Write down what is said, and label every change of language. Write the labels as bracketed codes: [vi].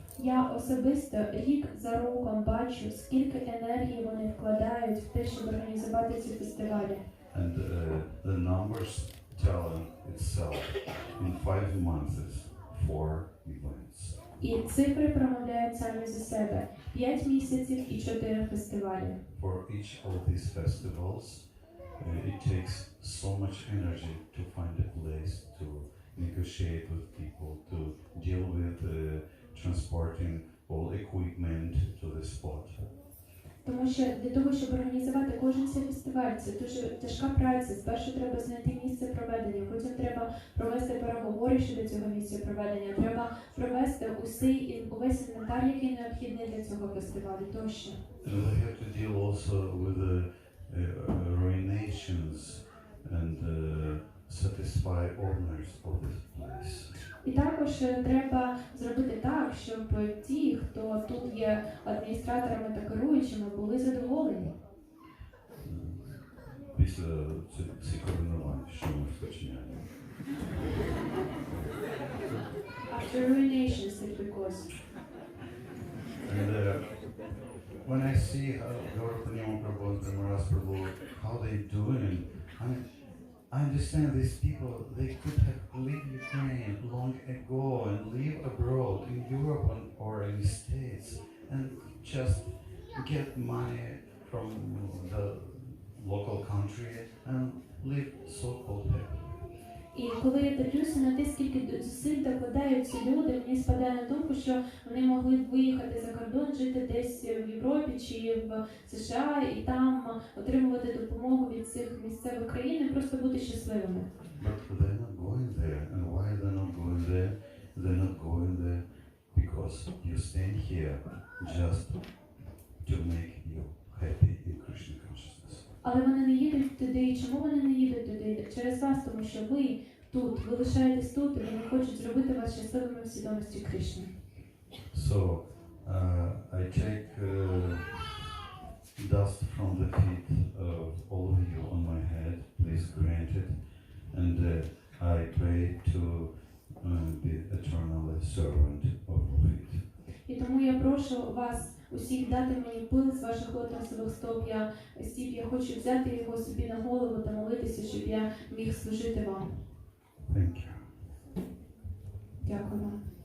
[uk] Я особисто рік за роком бачу, скільки енергії вони вкладають в те, щоб організувати ці фестивалі. [en] And the numbers tell itself. In 5 months, 4 events. [uk] І цифри промовляють самі за себе. 5 місяців і 4 фестивалі. [en] For each of these festivals, it takes so much energy to find a place to negotiate with people, to deal with transporting all equipment to the spot. [uk] Тому що для того, щоб організувати кожен цей фестиваль, це дуже тяжка праця. Спершу треба знайти місце проведення, потім треба провести переговори щодо цього місця проведення, треба провести увесь інвентар, який необхідний для цього фестивалю тощо. [en] They have to deal also with the ruinations and satisfy owners of this place. [uk] І також треба зробити так, щоб ті, хто тут є адміністраторами та керуючими, були задоволені. Після цих руйнувань, що ми вчиняємо. [en] After ruinations that we cause. And when I see how Gaurapanima Prabhu and Premaras Prabhu, how they doing, I understand these people, they could have left Ukraine long ago and live abroad in Europe or in the States and just get money from the local country and live so-called happy. [uk] І коли я дивлюся на те, скільки зусиль докладають ці люди, мені спадає на думку, що вони могли б виїхати за кордон, жити десь в Європі чи в США і там отримувати допомогу від цих місцевих країн і просто бути щасливими. [en] But they're not going there. And why they're not going there? They're not going there because you stand here just to make you happy in Krishna consciousness. [uk] Але вони не їдуть туди. Чому вони не їдуть туди? Через вас, тому що ви тут, ви лишаєтесь тут, і вони хочуть зробити вас щасливими в свідомості Кришни. [en] So I take dust from the feet of all of you on my head, please grant it, and I pray to be eternally servant of feet. [uk] І тому я прошу вас усіх дати мені пил з ваших лотосових стоп. Я хочу взяти його собі на голову та молитися, щоб я міг служити вам. [en] Thank you. [uk] Дякую вам.